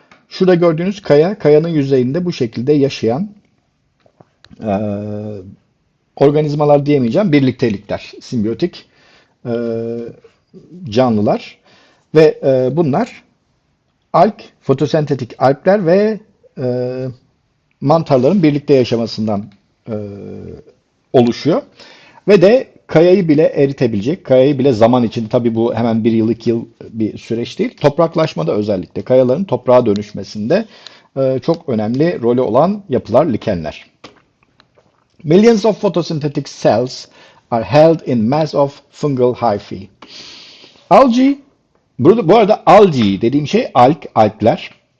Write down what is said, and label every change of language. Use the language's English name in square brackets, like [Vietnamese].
[Turkish] Şurada gördüğünüz kayanın yüzeyinde bu şekilde yaşayan e, organizmalar diyemeyeceğim, birliktelikler, simbiyotik e, canlılar ve bunlar fotosentetik algler ve mantarların birlikte yaşamasından e, oluşuyor. Ve de kayayı bile eritebilecek, kayayı bile zaman içinde, tabii bu hemen bir yıl, 2 yıl bir süreç değil, topraklaşmada özellikle kayaların toprağa dönüşmesinde çok önemli rolü olan yapılar likenler. [English] Millions of photosynthetic cells are held in mass of fungal hyphae. Algae [Turkish] Bu arada algae dediğim şey algler.